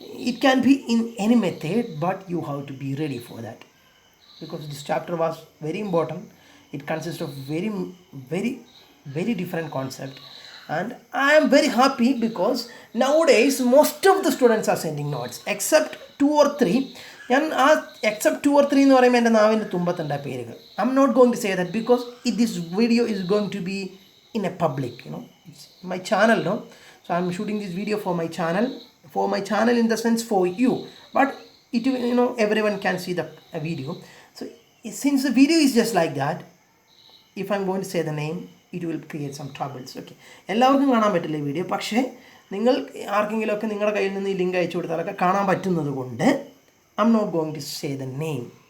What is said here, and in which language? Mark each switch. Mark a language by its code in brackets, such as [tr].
[en] It can be in any method, but you have to be ready for that, because this chapter was very important. It consists of very different concept, and I am very happy because nowadays most of the students are sending notes except 2 or 3. [ml] ഞാൻ ആ except 2 or 3 എന്ന് പറയുമ്പോൾ എൻ്റെ നാവിൻ്റെ തുമ്പത്തുണ്ട് ആ പേരുകൾ. [en] I'm not going to say that because this video is going to be in a public, my channel, no? So I'm shooting this video for my channel in the sense for you, but it will, everyone can see the video. So since the video is just like that, if I'm going to say the name, it will create some troubles. [ml] Okay, എല്ലാവർക്കും കാണാൻ പറ്റില്ല ഈ video, പക്ഷേ നിങ്ങൾ ആർക്കെങ്കിലുമൊക്കെ നിങ്ങളുടെ കയ്യിൽ നിന്ന് ഈ ലിങ്ക് അയച്ചു കൊടുത്താലൊക്കെ കാണാൻ പറ്റുന്നത് കൊണ്ട് [en] I'm not going to say the name.